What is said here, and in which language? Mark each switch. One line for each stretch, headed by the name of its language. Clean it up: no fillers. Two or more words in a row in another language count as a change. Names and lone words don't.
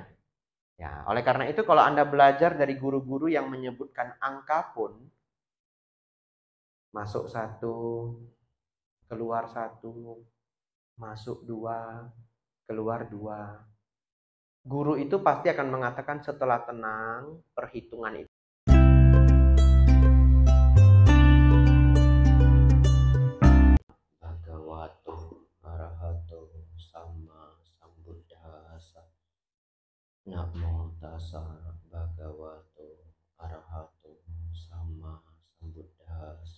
Indonesian: Ya, oleh karena itu kalau Anda belajar dari guru-guru yang menyebutkan angka pun, masuk 1, keluar 1, masuk 2, keluar 2. Guru itu pasti akan mengatakan setelah tenang, perhitungan itu.
Pali: Bhagavato arahato sama sambuddhassa. Namo tassa bhagavato arahato sama sambuddhassa.